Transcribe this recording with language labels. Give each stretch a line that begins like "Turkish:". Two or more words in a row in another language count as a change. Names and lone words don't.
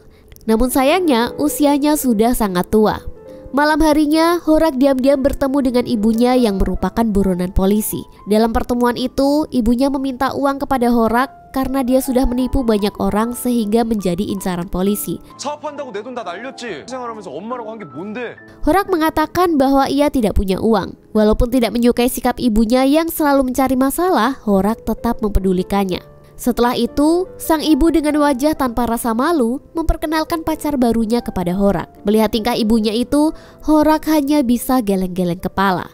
Indonesian: Namun sayangnya, usianya sudah sangat tua. Malam harinya, Horak diam-diam bertemu dengan ibunya yang merupakan buronan polisi. Dalam pertemuan itu, ibunya meminta uang kepada Horak karena dia sudah menipu banyak orang sehingga menjadi incaran polisi.
Korean: 사업한다고 내 돈 다 날렸지. 생활하면서 엄마라고 한 게 뭔데?
Indonesian: Horak mengatakan bahwa ia tidak punya uang. Walaupun tidak menyukai sikap ibunya yang selalu mencari masalah, Horak tetap mempedulikannya. Setelah itu, sang ibu dengan wajah tanpa rasa malu memperkenalkan pacar barunya kepada Horak. Melihat tingkah ibunya itu, Horak hanya bisa geleng-geleng kepala.